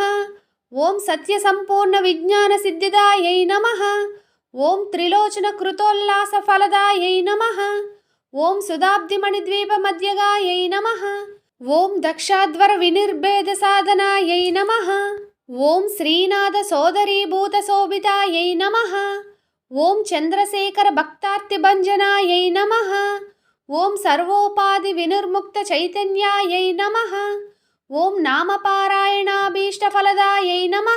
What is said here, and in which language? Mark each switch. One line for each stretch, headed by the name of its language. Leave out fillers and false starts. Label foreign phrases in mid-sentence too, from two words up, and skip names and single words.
Sanskrit: ओं सत्यसम्पूर्णविज्ञानसिद्धिदायै नमः। ओं त्रिलोचनकृतोल्लासफलदायै नमः। ओं सुधाब्धिमणिद्वीपमध्यगायै नमः। ओं दक्षाध्वरविनिर्भेदसाधनायै नमः। ఓం శ్రీనాథ సోదరీభూతశోభితాయై నమః. ఓం చంద్రశేఖర భక్తార్తిభంజనాయై నమః. ఓం సర్వోపాధి వినిర్ముక్త చైతన్యాయై నమః. ఓం నామపారాయణాభీష్టఫలదాయై నమః.